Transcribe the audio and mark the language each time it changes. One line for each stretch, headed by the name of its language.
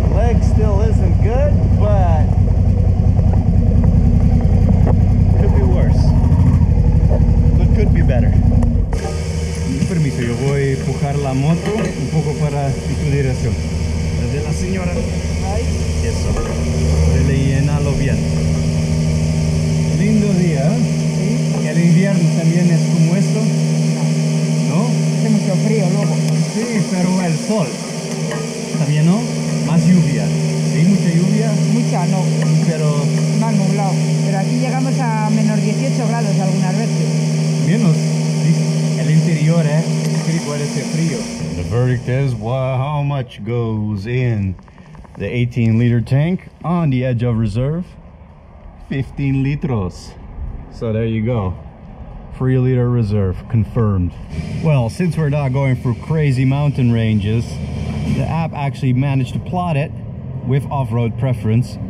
English: Leg still isn't good, but could be worse. But could be better.
Spanish: Permiso, yo voy a empujar la moto un poco para tu dirección. La de la señora. Ahí. Eso. Rellénalo bien. Lindo día. ¿Sí? El invierno también es como esto. ¿No? Hace mucho frío luego. Sí, pero el sol. También, ¿no? Más lluvia. ¿Sí? Mucha lluvia. Mucha, no. Pero más nublado. Pero aquí llegamos a menos 18 grados algunas veces. Menos. El interior, puede ser frío.
English: The verdict is, wow, how much goes in the 18-liter tank on the edge of reserve? 15 litros. So there you go. 3-liter reserve confirmed. Well, since we're not going through crazy mountain ranges, the app actually managed to plot it with off-road preference.